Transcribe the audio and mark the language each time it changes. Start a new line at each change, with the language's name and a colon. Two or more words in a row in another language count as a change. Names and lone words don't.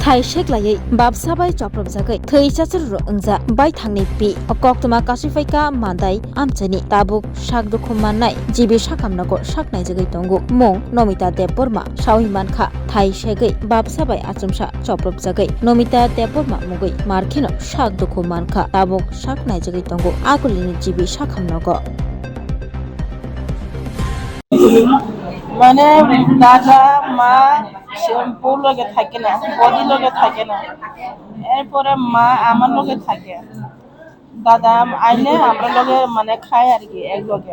Kok Borok: thai sheklai babsabai choprobjagai theichachur ungja bai thangni pi koktoma kasifai mandai amchani tabuk sakdukhum mannai jibi sakamnago saknai jagai tongo mung nomita deborma sauhiman kha thai shegai babsabai achumsa choprobjagai nomita deborma mugai markheno sakdukhum mankha tabuk saknai jagai tongo agulini jibi sakamnago
Bangla: মানে দাদা মা বউ লগে থাকে না, বদি লগে থাকে না। এরপরে মা আমার লগে থাকে। দাদা আইলে আমরা লগে মানে খায় আর কি এক লগে।